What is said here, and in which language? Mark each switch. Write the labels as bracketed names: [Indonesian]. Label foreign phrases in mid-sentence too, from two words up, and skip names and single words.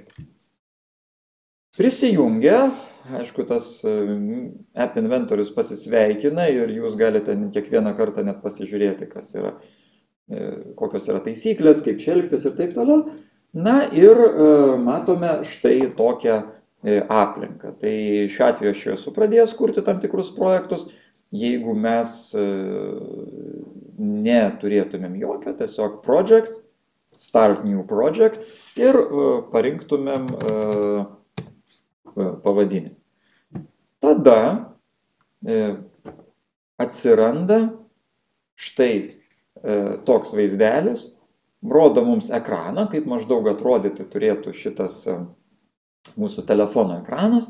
[Lithuanian] Prisijungia, aišku, tas App Inventorius pasisveikina ir jūs galite kiekvieną kartą net pasižiūrėti, kas yra, kokios yra taisyklės, kaip čia elgtis ir taip toliau. Na ir matome štai tokią aplinką. Tai šiuo atveju aš esu pradėjęs kurti tam tikrus projektus. Jeigu mes neturėtumėm jokio, tiesiog [English] projects, start new project [Lithuanian] ir parinktumėm pavadinimą. Tada atsiranda štai toks vaizdelis, rodo mums ekraną, kaip maždaug atrodyti turėtų šitas mūsų telefono ekranas.